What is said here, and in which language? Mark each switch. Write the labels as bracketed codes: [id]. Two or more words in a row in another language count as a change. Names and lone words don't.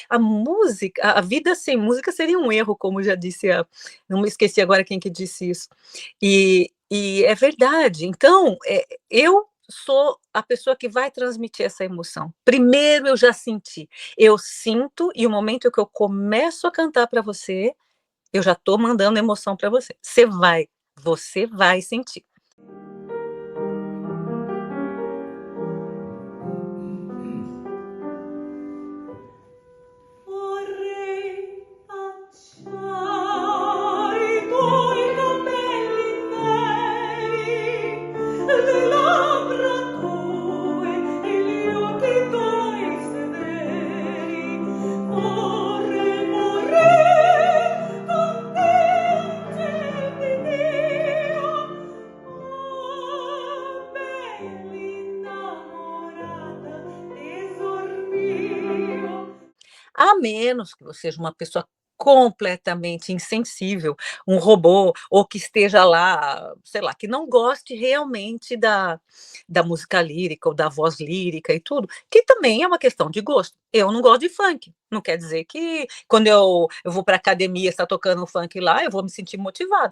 [pt] A música, a vida sem música seria um erro, como já disse, não me esqueci agora quem que disse isso, e é verdade, então, eu sou a pessoa que vai transmitir essa emoção. Primeiro eu já senti, eu sinto, e o momento que eu começo a cantar para você, eu já estou mandando emoção para você. Você vai sentir. [it] Vorrei baciare i tuoi capelli neri, le labbra tue e gli occhi tuoi severi. Vorrei con te Dio, oh, bella innamorata, tesor mio. [pt] A menos que você seja uma pessoa completamente insensível, um robô, ou que esteja lá, sei lá, que não goste realmente da música lírica ou da voz lírica e tudo, que também é uma questão de gosto. Eu não gosto de funk, não quer dizer que quando eu vou para academia, está tocando um funk lá, eu vou me sentir motivada.